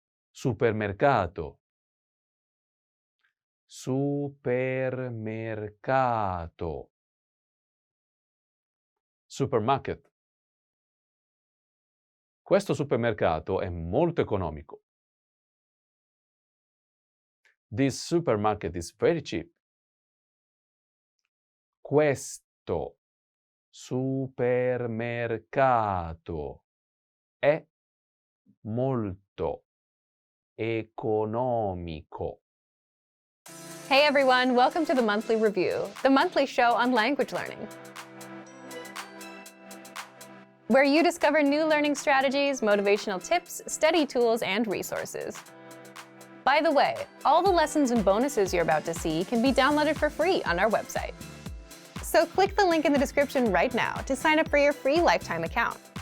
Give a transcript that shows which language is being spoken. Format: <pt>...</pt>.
<it>Supermercato. Supermercato.</it> <en>Supermarket.</en> <it>Questo supermercato è molto economico.</it> <en>This supermarket is very cheap.</en> <it>Questo supermercato è molto economico.</it> <en>Hey everyone, welcome to the Monthly Review, the monthly show on language learning, where you discover new learning strategies, motivational tips, study tools, and resources. By the way, all the lessons and bonuses you're about to see can be downloaded for free on our website. So click the link in the description right now to sign up for your free lifetime account.</en>